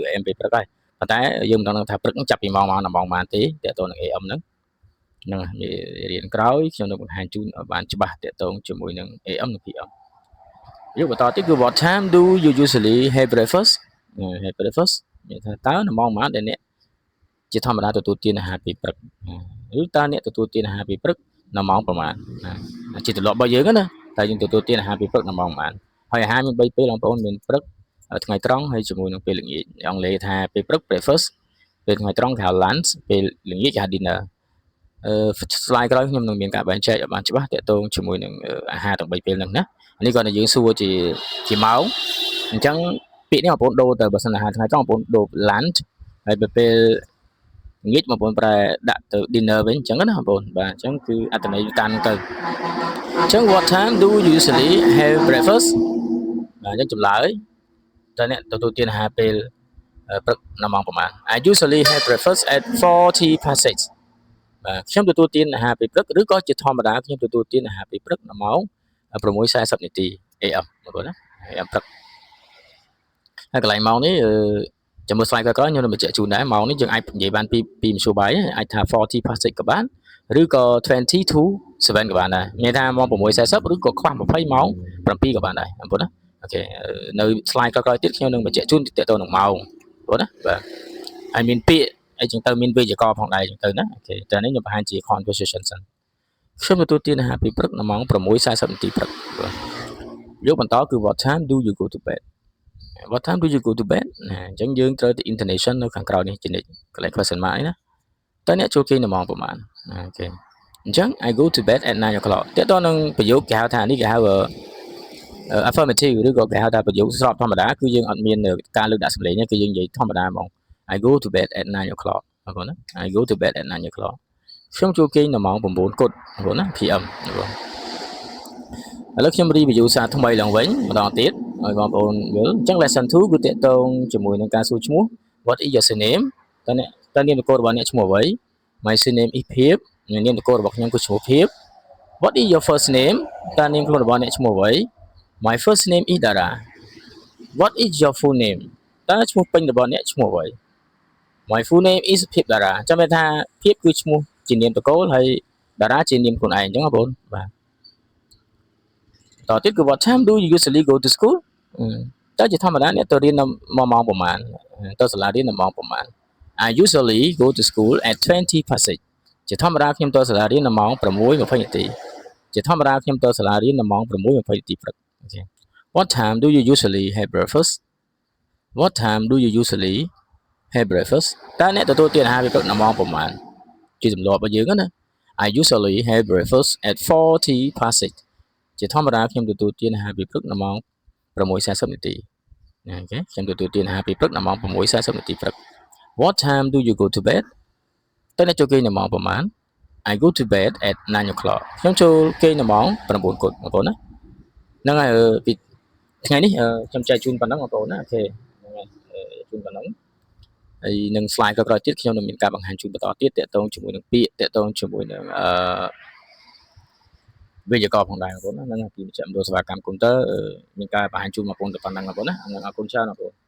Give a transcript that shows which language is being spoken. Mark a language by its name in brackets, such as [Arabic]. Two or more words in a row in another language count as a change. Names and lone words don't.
[Khmer] AM ពេលព្រឹកហើយប៉ុន្តែយើងមិនដឹងថាព្រឹកចាប់ពីម៉ោងម៉ោងដល់ម៉ោងប៉ុន្មានទេតាក់ទងនឹង AM ហ្នឹងរៀនក្រោយខ្ញុំនឹងបង្ហាញជូនឲ្យបានច្បាស់ តាក់ទងជាមួយនឹង AM និង PM យកបន្តទៀតគឺ [English] what time do you usually have breakfast [Khmer] មានថាតើនៅម៉ោងប៉ុន្មានដែលអ្នកជាធម្មតាទទួលទានអាហារពេលព្រឹកឬតើអ្នកទទួលទានអាហារពេលព្រឹកនៅម៉ោងប្រហែលជាទម្លាប់របស់យើងណាតែយើងទទួលទានអាហារពេលព្រឹកនៅម៉ោងប៉ុន្មានហើយអាហារមាន3ពេលបងប្អូនមានព្រឹកថ្ងៃត្រង់ហើយជាមួយនឹងពេលល្ងាចអង់គ្លេសថាពេលព្រឹក breakfast ពេលថ្ងៃត្រង់គេហៅ lunch ពេលល្ងាចគេហៅ dinner slide ក្រោយខ្ញុំនឹងមានការបែងចែកឲ្យបានច្បាស់តាក់ទងជាមួយនឹងអាហារទាំង3ពេលហ្នឹងណានេះគាត់តែយើងសួរជាម៉ោងអញ្ចឹងពាក្យនេះបងប្អូនដូរទៅបើសិនអាហារថ្ងៃត្រង់បងប្អូនដូរ lunch ហើយពេលល្ងាចបងប្អូនប្រែដាក់ទៅ dinner វិញអញ្ចឹងណាបងប្អូនបាទអញ្ចឹងគឺអត្ថន័យតាមទៅអញ្ចឹង [English] what time do you usually have [Khmer] breakfast បាទអញ្ចឹងចម្លើយតើអ្នកទទួលទានអាហារពេលព្រឹកនៅម៉ោងប្រហែល [English] I usually have breakfast at 40 past 6 [Khmer] បាទខ្ញុំទទួលទានអាហារពេលព្រឹកឬក៏ជាធម្មតាខ្ញុំទទួលទានអាហារពេលព្រឹកនៅម៉ោង6:40នាទី AM បងប្អូនណា AM ព្រឹកហើយកន្លែងម៉ោងនេះចាំមើល slide ក្រោយៗខ្ញុំនឹងបញ្ជាក់ជូនដែរម៉ោងនេះយើងអាចនិយាយបានពីមធ្យោបាយអាចថា40 past 6ក៏បានឬក៏20 to 7ក៏បានដែរមាន ថាម៉ោង6:40ឬក៏ខ្វះ20ម៉ោង7ក៏បានដែរបងប្អូនណាអូខេនៅ slide ក្រោយៗទៀតខ្ញុំនឹងបញ្ជាក់ជូនទាក់ទងនឹងម៉ោងបងប្អូនណាបាទហើយមាន ពាក្យអីចឹងទៅមានវេយ្យាករណ៍ផងដែរចឹងទៅណាអូខេតែនេះខ្ញុំបង្ហាញជា conversation សិនខ្ញុំទទួលទានអាហារពេលព្រឹកនៅម៉ោង6:40នាទីព្រឹកយកបន្តគឺ [English] what time do you go to bed what time do you go to bed [Khmer] អញ្ចឹងយើងត្រូវទៅ intonation នៅខាងក្រោយនេះជានិច្ចកន្លែង [English] question mark [Khmer] នេះណាតើអ្នកចូលគេងនៅម៉ោងប្រហែលអូខេអញ្ចឹង [English] I go to bed at 9 o'clock [Khmer] តើតើនឹងប្រយោគគេហៅថានេះគេហៅ affirmative ឬក៏គេហៅថាប្រយោគស្របធម្មតាគឺយើងអត់មានការលើកដាក់សម្លេងទេគឺយើងនិយាយធម្មតាហ្មង [English] I go to bed at 9 o'clock [Khmer] បងប្អូនណា [English] I go to bed at 9 o'clock [Khmer] ខ្ញុំចូលគេងនៅម៉ោង9 គត់បងប្អូនណា PM បងប្អូនឥឡូវខ្ញុំ review សារថ្មីឡើងវិញម្ដងទៀតឲ្យ បងប្អូនយល់អញ្ចឹង lesson 2 គឺតាក់ទងជាមួយនឹងការសួរឈ្មោះ [English] what is your surname [Khmer] តើនាមតកូលរបស់អ្នកឈ្មោះអ្វី [English] my surname is [Khmer] ភាពនាមតកូលរបស់ខ្ញុំគឺឈ្មោះភាព [English] what is your first name [Khmer] តើនាមខ្លួនរបស់អ្នកឈ្មោះអ្វី [English] my first name is Dara what is your full name [Khmer] តើឈ្មោះពេញរបស់អ្នកឈ្មោះអ្វី [English] My full name is [Khmer] ភាពតារាចាំមានថាភាពគឺឈ្មោះជានាមតកូលហើយតារាជានាមខ្លួនឯងអញ្ចឹងបងប្អូន បាទតទៀតគឺ [English] What time do you usually go to school [Khmer] តើជាធម្មតាអ្នកទៅរៀននៅម៉ោងប្រហែលទៅសាលារៀននៅម៉ោងប្រហែល [English] I usually go to school at 20 past 6 [Khmer] ជាធម្មតាខ្ញុំទៅសាលារៀននៅម៉ោង 6:20 នាទីជាធម្ម តាខ្ញុំទៅសាលារៀននៅម៉ោង 6:20 នាទីព្រឹកអូខេ [English] What time do you usually have breakfast What time do you usually have breakfast [Khmer] តើអ្នកទទួលទានអាហារពេលព្រឹកនៅម៉ោងប្រហែលជាទ ម្លាប់របស់យើងណា [English] I usually have breakfast at 40 past 6 [Khmer] ជាធម្មតាខ្ញុំទទួលទានអាហារពេលព្រឹកនៅម៉ោង 6:40 នាទីអូខេខ្ញុំ ទទួលទានអាហារពេលព្រឹកនៅម៉ោង 6:40 នាទីព្រឹក [English] What time do you go to bed [Khmer] តើអ្នកចូលគេង នៅម៉ោងប្រហែល [English] I go to bed at 9 o'clock [Khmer] ខ្ញុំចូលគេងនៅម៉ោង 9 គត់បងប្អូនណាហ្នឹងហើយពីថ្ងៃនេះខ្ញុំចែកជូនប៉ុណ្ណឹងបងប្អូនណាអូខេហ្នឹងហើយជូនប៉ុណ្ណឹងហើយនឹង slide ក្រោយៗទៀតខ្ញុំនឹងមានការបង្ហាញជូនបន្តទៀតតាក់ទងជាមួយនឹងពាក្យតាក់ទងជាមួយនឹងវេយ្យាករណ៍ផងដែរបងប្អូនណាហ្នឹងពីមជ្ឈមណ្ឌលសេវាកម្មកុំព្យូទ័រមានការបង្ហាញជូនបងប្អូនទៅប៉ុណ្ណឹងបងប្អូនណាអរគុណច្រើនបងប្អូន